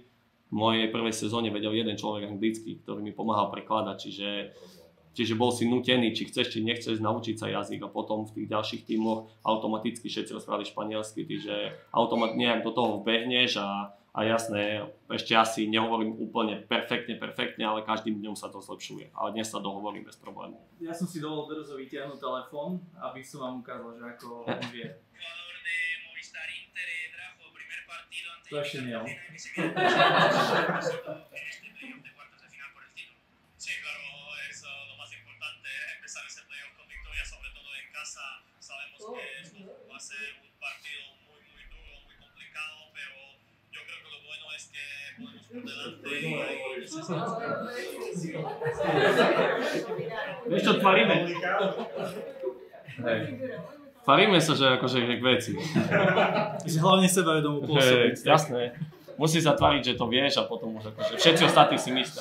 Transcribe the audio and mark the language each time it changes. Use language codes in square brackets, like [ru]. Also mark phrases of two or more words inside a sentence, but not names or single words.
[sk] V mojej prvej sezóne vedel jeden človek anglicky, ktorý mi pomáhal prekladať, čiže bol si nútený, či chceš, či nechceš naučiť sa jazyk a potom v tých ďalších tímoch automaticky všetci rozprávali španielsky, čiže nejak do toho vbehneš a jasné, ešte asi nehovorím úplne perfektne, ale každým dňom sa to zlepšuje, ale dnes sa dohovorím bez problémov. Ja som si dovolil Berozo vytiahnuť telefón, aby som vám ukázal, že ako on vie. To ešte nie, ale. [es] Sí, claro, es lo más importante, empezar ese playoff con victoria, sobre todo en casa. Sabemos que esto va a ser un partido muy duro, muy complicado, pero yo creo que lo bueno es que podemos por delante [sk] Vieš čo, tvaríme? Hej. Tvaríme sa, že akože k veci. Že hlavne sebavedomú pôsobiť. Jasné. Musí sa tvariť, že to vieš a potom už akože všetci ostatní si myslia.